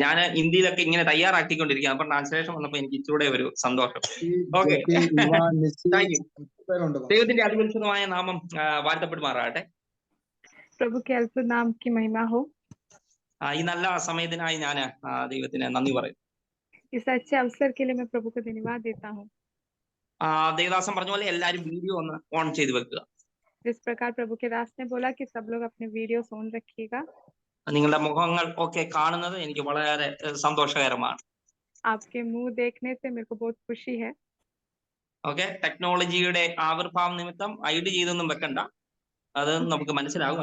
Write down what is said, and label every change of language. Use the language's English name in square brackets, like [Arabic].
[Malayalam] ഞാൻ ഹിന്ദിയിലൊക്കെ ഇങ്ങനെ തയ്യാറാക്കിക്കൊണ്ടിരിക്കുകയാണ്. അപ്പൊ ട്രാൻസ്ലേഷൻ വന്നപ്പോ എനിക്ക് ഇച്ചിരൂടെ ഒരു സന്തോഷം. [English] Okay, thank you. [Malayalam] ദൈവത്തിന്റെ അതിപരിശുദ്ധമായ നാമം വാഴ്ത്തപ്പെടുമാറാകട്ടെ. [Hindi] प्रभु के अद्भुत नाम की महिमा हो। [Malayalam] ഈ നല്ല സമയത്തിനായി ഞാൻ ദൈവത്തിന് നന്ദി പറയും. [Hindi] इस अच्छे अवसर के लिए मैं प्रभु को धन्यवाद देता हूँ। [Malayalam] ദേവദാസൻ പറഞ്ഞ പോലെ എല്ലാവരും വീഡിയോ ഒന്ന് ഓൺ ചെയ്ത് വെക്കുക. [Hindi] जिस प्रकार प्रभु के दास ने बोला कि सब लोग अपने वीडियो ऑन रखिएगा। [Malayalam] നിങ്ങളുടെ മുഖങ്ങൾ ഒക്കെ കാണുന്നത് എനിക്ക് വളരെ സന്തോഷകരമാണ്. [Hindi] आपके मुंह देखने से मेरे को बहुत खुशी है। [Malayalam] ഓക്കെ, ടെക്നോളജിയുടെ ആവിർഭാവം നിമിത്തം ഐഡി ചെയ്തൊന്നും വെക്കണ്ട, അത് നമുക്ക് മനസ്സിലാകും.